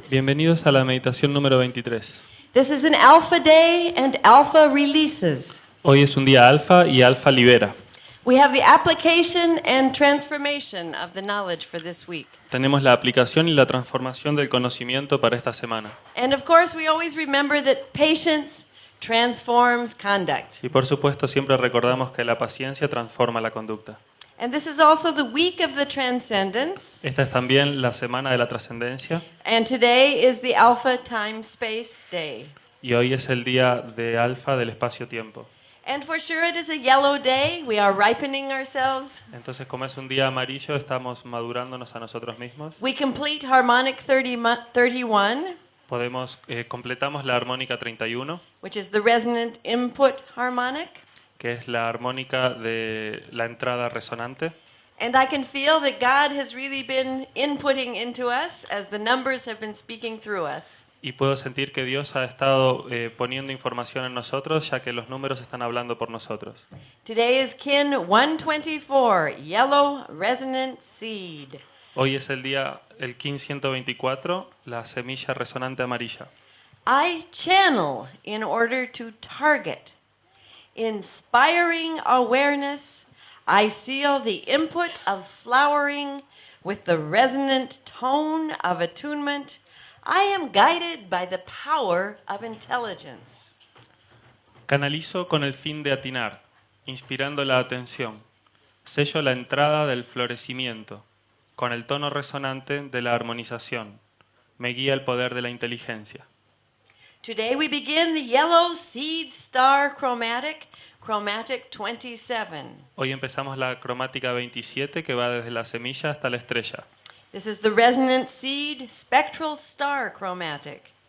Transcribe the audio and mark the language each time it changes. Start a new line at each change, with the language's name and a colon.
Spanish: Bienvenidos a la meditación número 23.
English: This is an alpha day and alpha releases.
Spanish: Hoy es un día alfa y alfa libera.
English: We have the application and transformation of the knowledge for this week.
Spanish: Tenemos la aplicación y la transformación del conocimiento para esta semana.
English: And of course, we always remember that patience transforms conduct.
Spanish: Y por supuesto siempre recordamos que la paciencia transforma la conducta.
English: And this is also the week of the transcendence.
Spanish: Esta es también la semana de la trascendencia
English: And today is the Alpha Time Space Day.
Spanish: y hoy es el día de alfa del espacio-tiempo.
English: And for sure it is a yellow day. We are ripening ourselves.
Spanish: Entonces, como es un día amarillo, estamos madurándonos a nosotros mismos.
English: We complete harmonic 31,
Spanish: Completamos la armónica 31,
English: which is the resonant input harmonic.
Spanish: que es la armónica de la entrada resonante.
English: And I can feel that God has really been inputting into us as the numbers have been speaking through us.
Spanish: Y puedo sentir que Dios ha estado poniendo información en nosotros, ya que los números están hablando por nosotros.
English: Today is kin 124, yellow resonant seed.
Spanish: Hoy es el kin 124, la semilla resonante amarilla.
English: I channel in order to target. Inspiring awareness, I seal the input of flowering with the resonant tone of attunement. I am guided by the power of intelligence.
Spanish: Canalizo con el fin de atinar, inspirando la atención. Sello la entrada del florecimiento, con el tono resonante de la armonización. Me guía el poder de la inteligencia.
English: Today we begin the yellow seed star chromatic 27.
Spanish: Hoy empezamos la cromática 27, que va desde la semilla hasta la estrella.
English: This is the resonant seed spectral star chromatic.